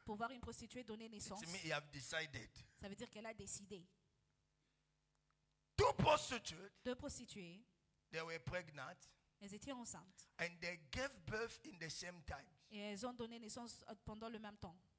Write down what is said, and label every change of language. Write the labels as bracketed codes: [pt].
[fr] Pour voir une prostituée donner naissance, [en] to me, he have decided. [fr] ça veut dire qu'elle a décidé. [en] 2 prostitutes, [fr] 2 prostituées, [en] they were pregnant, [fr] elles étaient enceintes [en] and they gave birth in the same time. [fr] et elles ont donné naissance pendant le même temps.